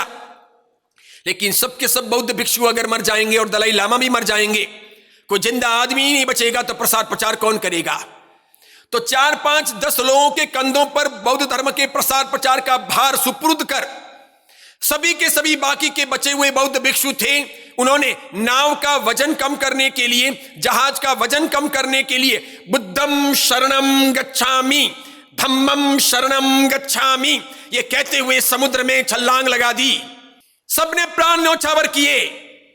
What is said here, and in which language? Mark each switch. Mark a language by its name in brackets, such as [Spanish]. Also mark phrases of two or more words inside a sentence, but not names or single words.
[Hindi] लेकिन सबके सब बौद्ध भिक्षु अगर मर जाएंगे और दलाई लामा भी मर जाएंगे, कोई जिंदा आदमी ही नहीं बचेगा, तो प्रसार प्रचार कौन करेगा? तो 4, 5, 10 लोगों के कंधों पर बौद्ध धर्म के प्रसार प्रचार का भार सुपुर्द कर सभी के सभी बाकी के बचे हुए बौद्ध भिक्षु थे, उन्होंने नाव का वजन कम करने के लिए, जहाज का वजन कम करने के लिए [Pali] बुद्धम शरणम गच्छामि, धम्मम शरणम गच्छामि, [Hindi] ये कहते हुए समुद्र में छलांग लगा दी। सबने प्राण न्योछावर किए।